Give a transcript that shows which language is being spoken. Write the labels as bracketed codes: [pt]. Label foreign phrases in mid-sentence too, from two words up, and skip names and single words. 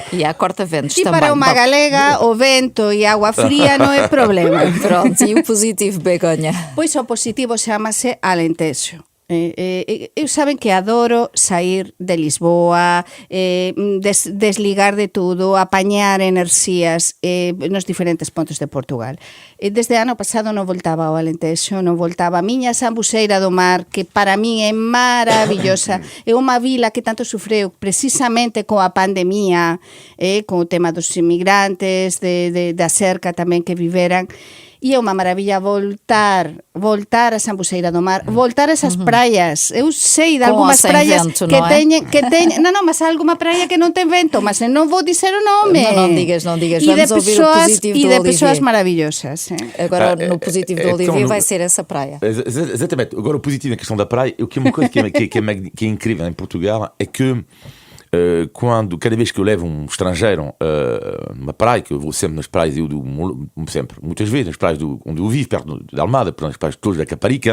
[pt] E há corta-ventos também. E para uma galega, o vento e a água fria não é problema. Pronto, e o positivo, Begonha? Pois o positivo chama-se Alentejo. [gl] Saben que adoro sair de Lisboa, desligar de tudo, apañar enerxías nos diferentes pontos de Portugal. Desde ano pasado non voltaba ao Alentejo, non voltaba a miña Sambuceira do Mar, que para min é maravillosa. É unha vila que tanto sufreu precisamente coa pandemia, con o tema dos inmigrantes, da cerca tamén que viveran. E é unha maravilla voltar a Sambuceira do Mar, voltar a esas praias. Eu sei de algunhas praias vento, que teñen non, mas alguma praia que non ten vento, mas non vou dizer o nome. Non digas. [pt] Vamos ouvir o positivo do Olivier. E de pessoas maravillosas. Agora, no positivo do Olivier vai ser essa praia. Exatamente. Agora, o positivo na questão da praia, o que é uma coisa que é incrível em Portugal é que cada vez que eu levo um estrangeiro numa praia, que eu vou sempre nas praias, muitas vezes nas praias onde eu vivo, perto de Almada, nas praias todas da Caparica,